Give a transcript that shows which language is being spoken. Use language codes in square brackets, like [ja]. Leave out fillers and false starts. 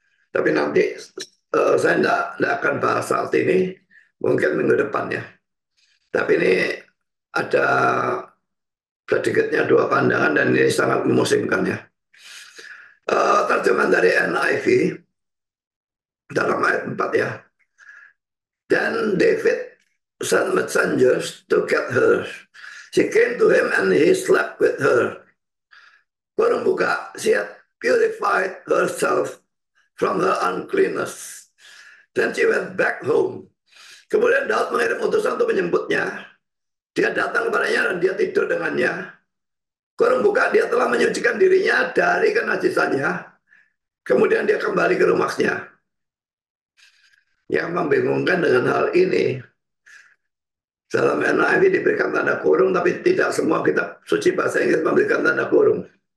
[id] Tapi nanti saya tidak akan bahas saat ini, mungkin minggu depan ya. Tapi ini ada sedikitnya dua pandangan dan ini sangat memusingkan ya. Terjemahan dari NIV dalam ayat 4 ya. [en] Then David sent messengers to get her. She came to him and he slept with her. [id] Kurung buka, [en] she had purified herself from her uncleanness. Then she went back home. [id] Kemudian Daud mengirim utusan untuk menyebutnya. Dia datang kepadanya dan dia tidur dengannya. Kurung buka, dia telah menyucikan dirinya dari kenajisannya. Kemudian dia kembali ke rumahnya. Yang membingungkan dengan hal ini, dalam NIV diberikan tanda kurung, tapi tidak semua kitab suci bahasa Inggris memberikan tanda kurung.